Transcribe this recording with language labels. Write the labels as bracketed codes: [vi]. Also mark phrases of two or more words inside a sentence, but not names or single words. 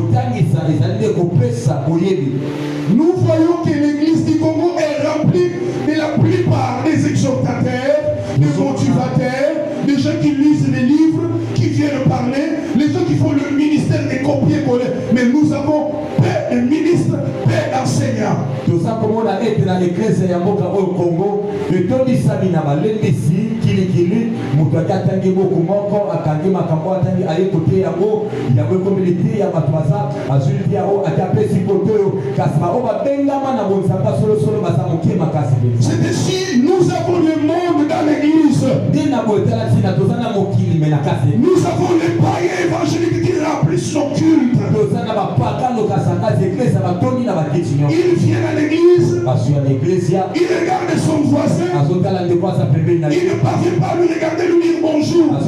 [fr] Nous voyons que l'église du Congo est remplie de la plupart des exhortateurs, des motivateurs, des gens qui lisent les livres, qui viennent parler, les gens qui font le ministère des copier-coller. Mais nous avons peu de ministres, peu d'enseignants. Tout ça, comme on a été dans l'église de Congo, le temps de Sabina, l'ennemi, Kili, Moutatangi, Mokumoko, Akangi, Makambo, Atangi, Ayekote, Yabo, Yabo Community, Yabatuaza, Azuliao, Atapé, Sipoto, Kasma, Oba, Bengamana, Bonsaka, Solo, Masamoki, Makasi. C'est ici, nous avons le monde dans l'église. Nous avons les païens évangéliques qui remplissent nos cultes. Il vient à l'église, il regarde son voisin, il ne parvient pas à lui regarder, lui dire bonjour.